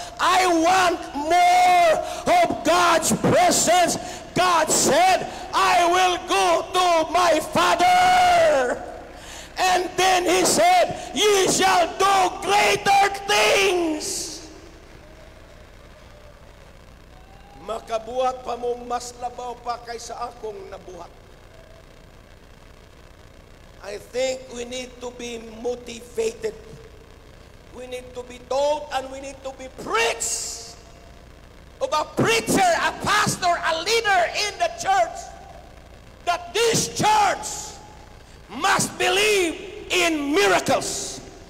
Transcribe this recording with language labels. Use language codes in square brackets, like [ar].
[en] I want more of God's presence. God said, I will go to my Father. And then He said, ye shall do greater things. [ceb] Makabuhat pa mo mas labaw pa kaysa akong nabuhat. [en] I think we need to be motivated. We need to be told and we need to be preached of a preacher, a pastor, a leader in the church, that this church must believe in miracles.